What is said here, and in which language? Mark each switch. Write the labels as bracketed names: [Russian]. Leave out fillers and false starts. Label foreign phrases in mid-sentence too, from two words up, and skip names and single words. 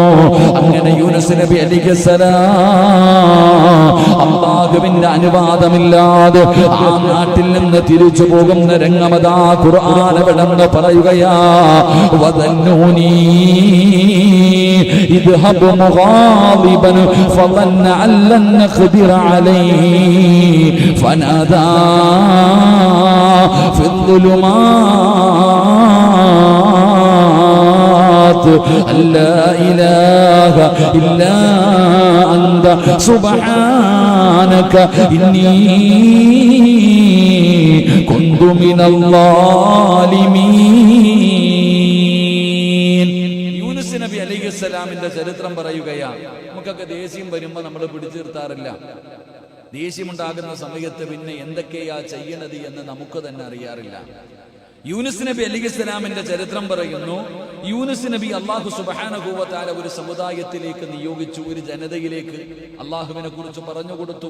[Malayalam] അങ്ങനെ യൂനുസ് നബി അലൈഹിസ്സലാം അല്ലാഹുവിന്റെ അനുവാദമില്ലാതെ ആ നാട്ടിൽ നിന്ന് തിരിച്ചു പോകുന്ന രംഗമതാ ഖുർആൻ അവിടുന്ന് പറയുകയാ. [Arabic] وذا النون إذ ذهب مغاضبا فظن أن لن نقدر عليه فنادى ഫി الظلمات لا إله إلا أنت سبحانك إني كنت من الظالمين. [Malayalam] യൂനുസ് നബി അലൈഹിസ്സലാമിന്റെ ചരിത്രം പറയുകയാണ്. നമുക്കൊക്കെ ദേഷ്യം വരുമ്പോൾ നമ്മൾ പിടിച്ചു നിർത്താറില്ല. ദേഷ്യമുണ്ടാകുന്ന സമയത്ത് പിന്നെ എന്തൊക്കെയാ ചെയ്യണത് എന്ന് നമുക്ക് തന്നെ അറിയാറില്ല. യൂനുസ് നബി അലൈഹിസ്സലാമിന്റെ ചരിത്രം പറയുന്നു. യൂനുസ് നബി അല്ലാഹു [Arabic] سبحانه وتعالى [Malayalam] ഒരു സമുദായത്തിലേക്ക് നിയോഗിച്ചു, ഒരു ജനതയിലേക്ക് അല്ലാഹുവിനെ കുറിച്ച് പറഞ്ഞു കൊടുത്തു.